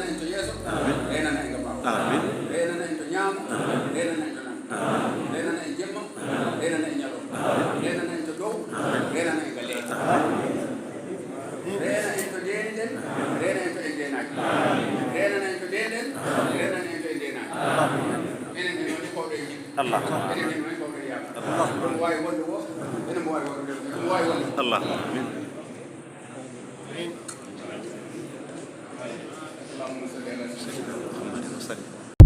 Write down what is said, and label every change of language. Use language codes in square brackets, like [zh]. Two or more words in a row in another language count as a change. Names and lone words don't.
[ff] en to yeeso reenana en ga ɓaawo reenana en to ñaamo reenana en to nan reenana en jemma reenana en ñalom reenana en to dow reenana en ga leeɗe reena en to deeni ɗen reena en to en deenaaki reenana en to deenen reenana en to en deenaaki enen en woni kowɗo e jiɗ enen en woni kowɗo e yaama ɗum waawi wonde wo enen mo waawi wonde ɗum waawi wonde [ar] الله آمين اللهم صل على سيدنا محمد وسلم